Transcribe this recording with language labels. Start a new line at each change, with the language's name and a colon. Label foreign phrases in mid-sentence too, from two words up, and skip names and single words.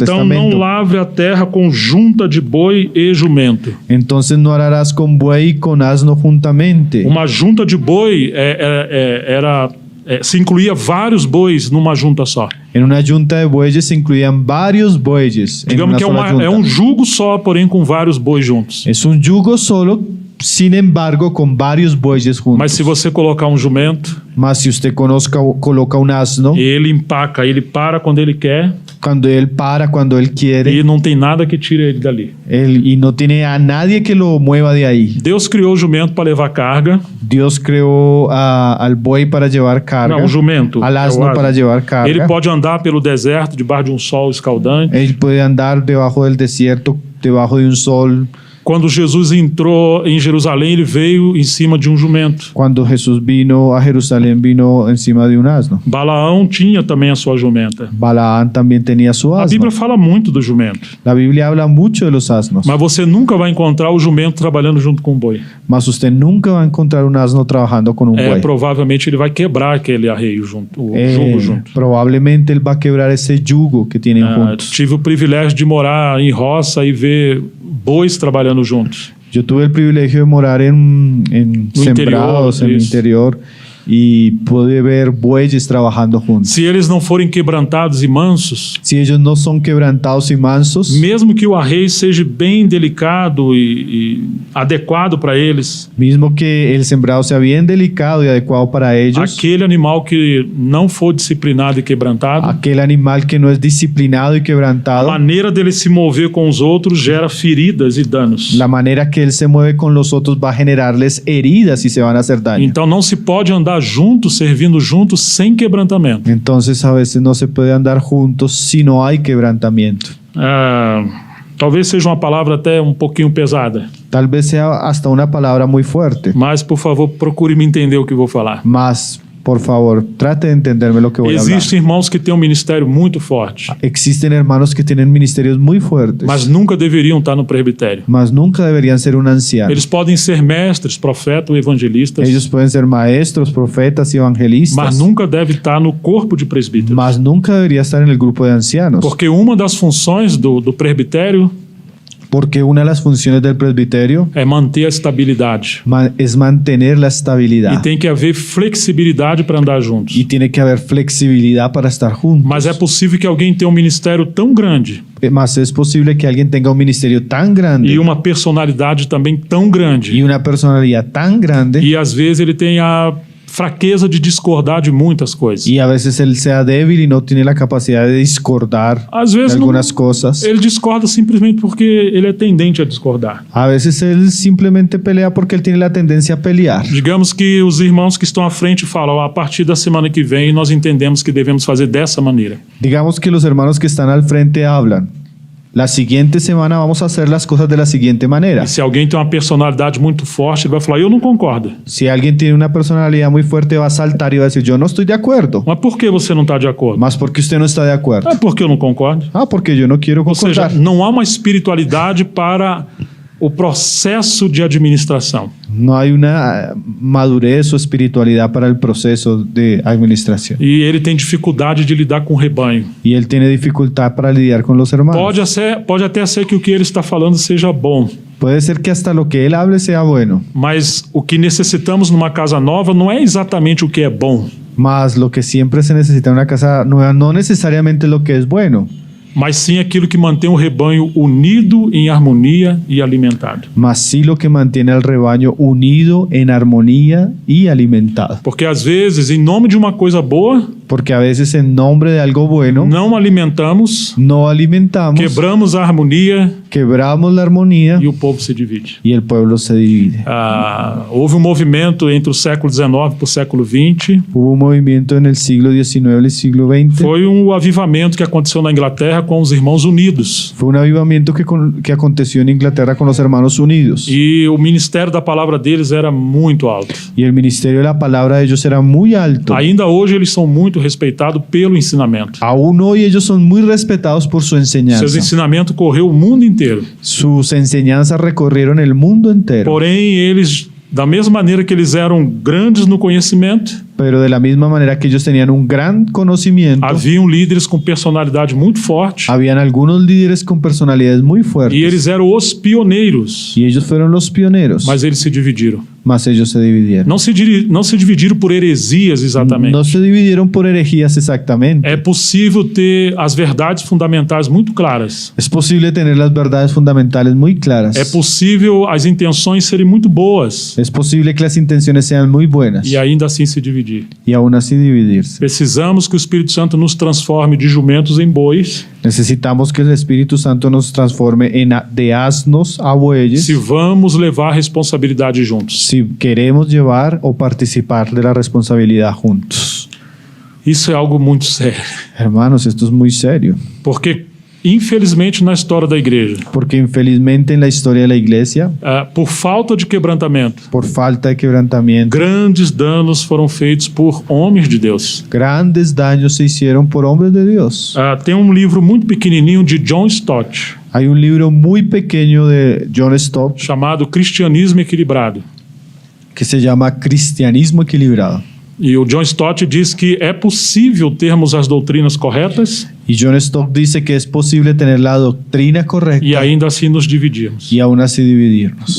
Portuguese: Então não Testamento. lavre a terra com junta de boi e jumento.
Spanish: Entonces no ararás con buey y con asno juntamente.
Portuguese: Uma junta de boi se incluía vários bois numa junta só.
Spanish: En una junta de bueyes se incluían varios bueyes en
Portuguese: Digamos
Spanish: una que sola
Portuguese: é um junta. jugo só, porém com vários bois juntos.
Spanish: Es un yugo solo, sin embargo, con varios bueyes juntos.
Portuguese: Mas se você colocar jumento,
Spanish: Mas si usted coloca un asno,
Portuguese: ele empaca, ele para quando ele quer
Spanish: cuando él para, cuando él quiere,
Portuguese: e não tem nada que tire ele dali.
Spanish: y no tiene a nadie que lo mueva de ahí.
Portuguese: Deus criou o jumento para levar carga.
Spanish: Dios creó al buey para llevar carga,
Portuguese: Não, o jumento.
Spanish: al
Portuguese: é o
Spanish: asno asno. para llevar carga.
Portuguese: Ele pode andar pelo deserto debaixo de um sol escaldante.
Spanish: Él puede andar debajo del desierto, debajo de un sol.
Portuguese: Quando Jesus entrou em Jerusalém, ele veio em cima de um jumento.
Spanish: Cuando Jesús vino a Jerusalén, vino encima de un asno.
Portuguese: Balaão tinha também a sua jumenta.
Spanish: Balaán también tenía su
Portuguese: A
Spanish: asno.
Portuguese: Bíblia fala muito do jumento,
Spanish: La Biblia habla mucho de los asnos,
Portuguese: mas você nunca vai encontrar o jumento trabalhando junto com o boi.
Spanish: mas usted nunca va a encontrar un asno trabajando con un buey.
Portuguese: Provavelmente ele vai quebrar aquele arreio junto, o jugo junto.
Spanish: Probablemente él va a quebrar ese yugo que tienen juntos.
Portuguese: Tive o privilégio de morar em roça e ver bois trabalhando juntos.
Spanish: Yo tuve el privilegio de morar en
Portuguese: No
Spanish: sembrados,
Portuguese: interior,
Spanish: en el eso. interior, y pude ver bueyes trabajando juntos.
Portuguese: Se eles não forem quebrantados e mansos,
Spanish: Si ellos no son quebrantados y mansos,
Portuguese: mesmo que o arreio seja bem delicado e adequado para eles,
Spanish: mismo que el sembrado sea bien delicado y adecuado para ellos,
Portuguese: aquele animal que não for disciplinado e quebrantado,
Spanish: aquel animal que no es disciplinado y
Portuguese: a
Spanish: quebrantado,
Portuguese: maneira dele se mover com os outros gera feridas e danos.
Spanish: la manera que él se mueve con los otros va a generarles heridas y se van a hacer daño.
Portuguese: Então não se pode andar juntos, servindo juntos, sem quebrantamento.
Spanish: Entonces a veces no se puede andar juntos si no hay quebrantamiento.
Portuguese: Talvez seja uma palavra até um pouquinho pesada,
Spanish: Tal vez sea hasta una palabra muy fuerte,
Portuguese: mas por favor procure me entender o que vou falar.
Spanish: mas por favor, trate de entenderme lo que voy a hablar.
Portuguese: Existem irmãos que têm um ministério muito forte,
Spanish: Existen hermanos que tienen ministerios muy fuertes,
Portuguese: mas nunca deveriam estar no presbitério.
Spanish: mas nunca deberían ser un anciano.
Portuguese: Eles podem ser mestres, profetas ou evangelistas,
Spanish: Ellos pueden ser maestros, profetas y evangelistas,
Portuguese: mas nunca deve estar no corpo de presbíteros.
Spanish: mas nunca debería estar en el grupo de ancianos,
Portuguese: Porque uma das funções do presbitério
Spanish: porque una de las funciones del presbiterio
Portuguese: é manter a estabilidade.
Spanish: es mantener la
Portuguese: E
Spanish: estabilidad,
Portuguese: tem que haver flexibilidade para andar juntos.
Spanish: y tiene que haber flexibilidad para estar juntos.
Portuguese: Mas é possível que alguém tenha um ministério tão grande
Spanish: Mas es posible que alguien tenga un ministerio tan grande
Portuguese: e uma personalidade também tão
Spanish: y
Portuguese: grande.
Spanish: una personalidad tan grande,
Portuguese: E às vezes ele tem a fraqueza de discordar de muitas coisas.
Spanish: y a veces él sea débil y no tiene la capacidad de discordar
Portuguese: Às
Spanish: de
Portuguese: vezes não,
Spanish: algunas cosas.
Portuguese: ele discorda simplesmente porque ele é tendente a discordar.
Spanish: A veces él simplemente pelea porque él tiene la tendencia a pelear.
Portuguese: Digamos que os irmãos que estão à frente falam: a partir da semana que vem nós entendemos que devemos fazer dessa maneira.
Spanish: Digamos que los hermanos que están al frente hablan. La siguiente semana vamos a hacer las cosas de la siguiente manera.
Portuguese: E se alguém tem uma personalidade muito forte, ele vai falar: eu não concordo.
Spanish: Si alguien tiene una personalidad muy fuerte, va a saltar y va a decir, yo no estoy de acuerdo.
Portuguese: Mas por que você não está de acordo?
Spanish: Más porque usted no está de acuerdo.
Portuguese: É porque eu não concordo.
Spanish: Ah, porque yo no quiero
Portuguese: Ou seja,
Spanish: concordar.
Portuguese: não há uma espiritualidade para o processo de administração.
Spanish: No hay una madurez o espiritualidad para el proceso de administración.
Portuguese: E ele tem dificuldade de lidar com o rebanho.
Spanish: Y él tiene dificultad para lidiar con los hermanos.
Portuguese: Pode até ser que o que ele está falando seja bom,
Spanish: Puede ser que hasta lo que él hable sea bueno,
Portuguese: mas o que necessitamos numa casa nova não é exatamente o que é bom,
Spanish: mas lo que siempre se necesita en una casa nueva no necesariamente lo que es bueno,
Portuguese: mas sim aquilo que mantém o rebanho unido, em harmonia e alimentado.
Spanish: mas sí lo que mantiene al rebaño unido en armonía y alimentado.
Portuguese: Porque às vezes, em nome de uma coisa boa,
Spanish: Porque a veces en nombre de algo bueno
Portuguese: não alimentamos,
Spanish: no alimentamos,
Portuguese: quebramos a harmonia
Spanish: quebramos la armonía
Portuguese: e o povo se divide.
Spanish: y el pueblo se divide.
Portuguese: Houve um movimento entre o século XIX para o século XX.
Spanish: Hubo un movimiento en el siglo XIX y el siglo XX.
Portuguese: Foi um avivamento que aconteceu na Inglaterra com os irmãos unidos.
Spanish: Fue un avivamiento que aconteció en Inglaterra con los hermanos unidos.
Portuguese: E o ministério da palavra deles era muito alto.
Spanish: Y el ministerio de la palabra de ellos era muy alto.
Portuguese: Ainda hoje eles são muito respeitados pelo ensinamento.
Spanish: Aún hoy ellos son muy respetados por su enseñanza.
Portuguese: Seus ensinamentos correu o mundo inteiro.
Spanish: Sus enseñanzas recorrieron el mundo entero.
Portuguese: Porém, eles, da mesma maneira que eles eram grandes no conhecimento,
Spanish: Pero de la misma manera que ellos tenían un gran conocimiento,
Portuguese: haviam líderes com personalidade muito forte.
Spanish: habían algunos líderes con personalidades muy
Portuguese: E
Spanish: fuertes.
Portuguese: eles eram os pioneiros.
Spanish: Y ellos fueron los pioneros.
Portuguese: Mas eles se dividiram.
Spanish: mas ellos se dividieron.
Portuguese: Não se dividiram por heresias exatamente.
Spanish: No se dividieron por herejías exactamente.
Portuguese: É possível ter as verdades fundamentais muito claras.
Spanish: Es posible tener las verdades fundamentales muy claras.
Portuguese: É possível as intenções serem muito boas
Spanish: Es posible que las intenciones sean muy buenas
Portuguese: e ainda assim se dividir.
Spanish: y aún así dividirse.
Portuguese: Precisamos que o Espírito Santo nos transforme de jumentos em bois,
Spanish: Necesitamos que el Espíritu Santo nos transforme de asnos a bueyes
Portuguese: se vamos levar a responsabilidade juntos.
Spanish: si queremos llevar o participar de la responsabilidad juntos.
Portuguese: Isso é algo muito sério,
Spanish: Hermanos, esto es muy serio,
Portuguese: porque infelizmente na história da igreja,
Spanish: porque infelizmente en la historia de la iglesia,
Portuguese: por falta de quebrantamento,
Spanish: por falta de quebrantamiento,
Portuguese: grandes danos foram feitos por homens de Deus.
Spanish: grandes daños se hicieron por hombres de Dios.
Portuguese: Tem um livro muito pequenininho de John Stott,
Spanish: Hay un libro muy pequeño de John Stott
Portuguese: chamado Cristianismo Equilibrado.
Spanish: que se llama Cristianismo Equilibrado.
Portuguese: E o John Stott diz que é possível termos as doutrinas corretas
Spanish: Y John Stott dice que es posible tener la doctrina correcta
Portuguese: e ainda assim nos dividirmos.
Spanish: y aún así dividirnos.